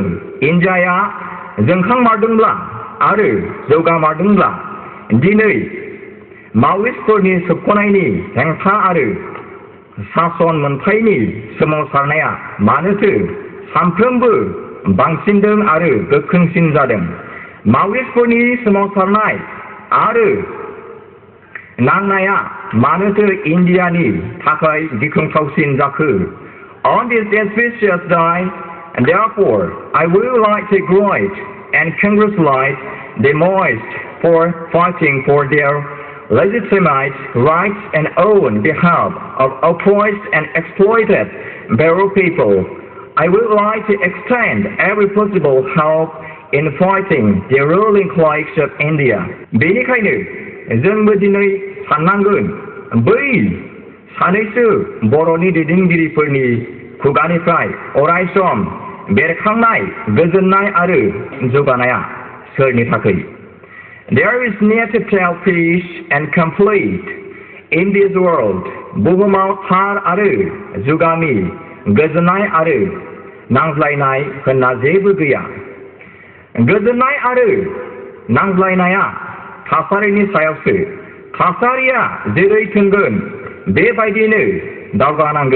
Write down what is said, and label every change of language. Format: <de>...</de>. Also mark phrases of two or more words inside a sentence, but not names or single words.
<brx>इन्डियाया जोंखांमारदोंब्ला आरो जौगामारदोंब्ला दिनै मावरिसफोरनि सोबख'नायनि हेंथा आरो सासन मोनथायनि सोमावसारनाया मानोथो सानफ्रोमबो बांसिनदों आरो गोख्रोंसिन जादों? मावरिसफोरनि सोमावसारनाय आरो नांनाया मानोथो इन्डियानि थाखाय गिख्रंथावसिन जाखो?</brx> <en>On this auspicious day, and therefore I would like to greet and congratulate the Maoists for fighting for their legitimate rights and on behalf of oppressed and exploited Boro people. I would like to extend every possible help in fighting the ruling class of India.</en> <brx>बेनिखायनो जोंबो दिनै साननांगोन बै सानैसो बर'नि दैदेनगिरिफोरनि खुगानिफ्राय अरायसम बेरखांनाय गोजोननाय आरो जौगानाया सोरनि थाखाय?</brx> <en>There is total peace and complete in this world.</en> <brx>बुहुमाव थार आरो जुगामि गोजोननाय आरो नांज्लायनाय होनना जेबो गैया। गोजोननाय आरो नांज्लायनाया थासारिनि सायावसो। थासारिया जेरै थोंगोन बेबायदिनो दावगानांगोन।</brx>